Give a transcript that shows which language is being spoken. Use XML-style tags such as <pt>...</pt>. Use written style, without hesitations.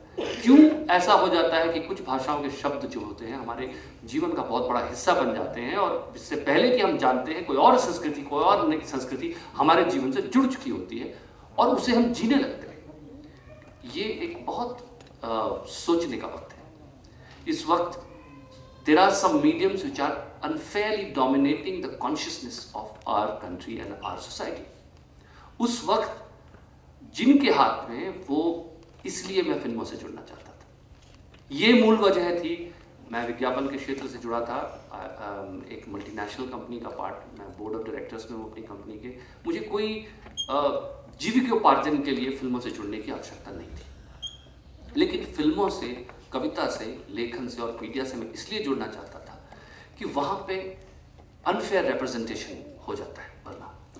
<hi>क्यों ऐसा हो जाता है कि कुछ भाषाओं के शब्द जो होते हैं हमारे जीवन का बहुत बड़ा हिस्सा बन जाते हैं, और इससे पहले कि हम जानते हैं कोई और संस्कृति, कोई और नई संस्कृति हमारे जीवन से जुड़ चुकी होती है और उसे हम जीने लगते हैं। ये एक बहुत सोचने का वक्त है। इस वक्त</hi> <en>there are some mediums which are unfairly dominating the consciousness of our country and our society.</en> <hi>उस वक्त जिनके हाथ में, वो इसलिए मैं फिल्मों से जुड़ना चाहता था। ये मूल वजह थी। मैं विज्ञापन के क्षेत्र से जुड़ा था, एक मल्टीनेशनल कंपनी का पार्ट, मैं बोर्ड ऑफ डायरेक्टर्स में हूँ अपनी कंपनी के। मुझे कोई जीविकोपार्जन के लिए फिल्मों से जुड़ने की आवश्यकता नहीं थी, लेकिन फिल्मों से, कविता से, लेखन से और मीडिया से मैं इसलिए जुड़ना चाहता था कि वहाँ पे अनफेयर रिप्रेजेंटेशन हो जाता है वरना।</hi>